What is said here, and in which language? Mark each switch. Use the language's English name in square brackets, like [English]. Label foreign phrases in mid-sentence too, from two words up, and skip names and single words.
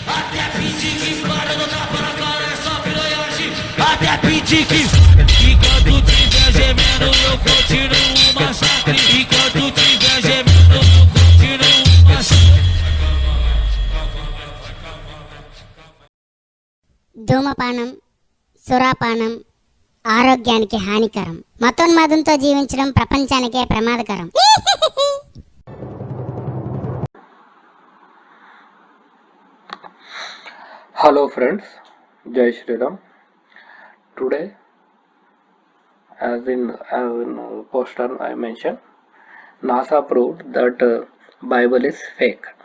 [Portuguese] Até pedir que para, não tapa na cara, é só piranhagem. Até pedir que enquanto tiver gemendo, eu continuo o massacre. Enquanto tiver gemendo, eu continuo o massacre. [Telugu] ధూమపానం, సురాపానం ఆరోగ్యానికి హానికరం. మతోన్మాదంతో జీవించడం ప్రపంచానికే ప్రమాదకరం. [English] Hello friends, [Hindi] जय श्री राम. [English] Today, as in poster I mentioned, NASA proved that Bible is fake.